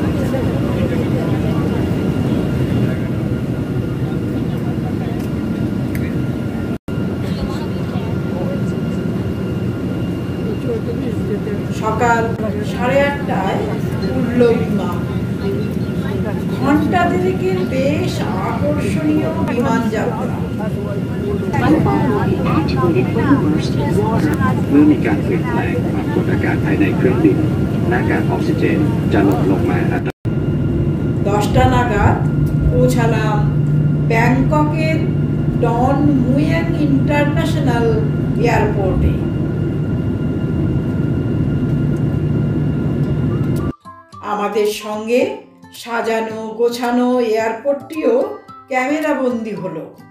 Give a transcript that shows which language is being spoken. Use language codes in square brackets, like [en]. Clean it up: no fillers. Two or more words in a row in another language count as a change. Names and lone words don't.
[bn] সকাল 8:30টায় উড়ল বিমান। ঘন্টা দেড়েকের বেশ আকর্ষণীয় বিমান যাত্রা। [th] เมื่อมีการเปลี่ยนแปลงความกดอากาศภายในเครื่องบินหน้ากากออกซิเจนจะลดลงมาอัต [bn] 10টা নাগাদ পৌঁছালাম ব্যাংককের ডন মুয়াং ইন্টারন্যাশনাল এয়ারপোর্টে। আমাদের সঙ্গে সাজানো গোছানো এয়ারপোর্টটিও ক্যামেরা বন্দী হলো।